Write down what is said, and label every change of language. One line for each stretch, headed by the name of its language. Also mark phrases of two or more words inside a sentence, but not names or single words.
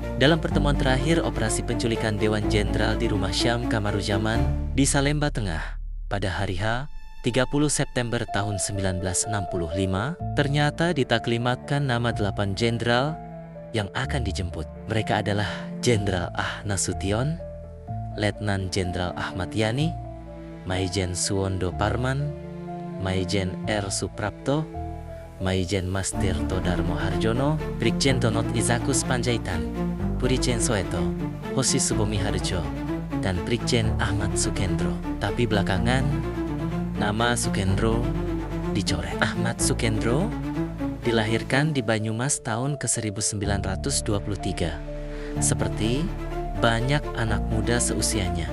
Indonesian: Dalam pertemuan terakhir operasi penculikan Dewan Jenderal di Rumah Syam Kamaruzaman di Salemba Tengah pada hari H 30 September tahun 1965, ternyata ditaklimatkan nama 8 jenderal yang akan dijemput. Mereka adalah Jenderal Ah Nasution, Letnan Jenderal Ahmad Yani, Maijen Suwondo Parman, Maijen R. Suprapto, Maijen Mastir Todarmo Harjono, Brigjen Donot Izakus Panjaitan, Brigjen Soeto, Hoshi Subomi Harjo, dan Brigjen Ahmad Sukendro. Tapi belakangan, nama Sukendro dicoret. Ahmad Sukendro dilahirkan di Banyumas tahun ke-1923. Seperti banyak anak muda seusianya.